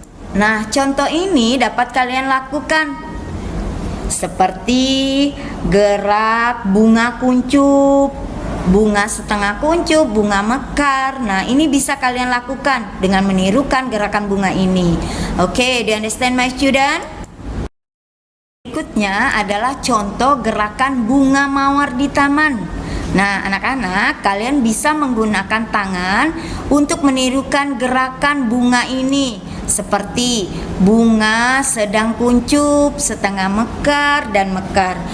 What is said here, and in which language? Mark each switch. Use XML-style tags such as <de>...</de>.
<id>Nah, contoh ini dapat kalian lakukan seperti gerak bunga kuncup, bunga setengah kuncup, bunga mekar. Nah, ini bisa kalian lakukan dengan menirukan gerakan bunga ini.</id> <en>Oke, do you understand my student?</en> <id>Berikutnya adalah contoh gerakan bunga mawar di taman. Nah, anak-anak, kalian bisa menggunakan tangan untuk menirukan gerakan bunga ini seperti bunga sedang kuncup, setengah mekar, dan mekar.</id>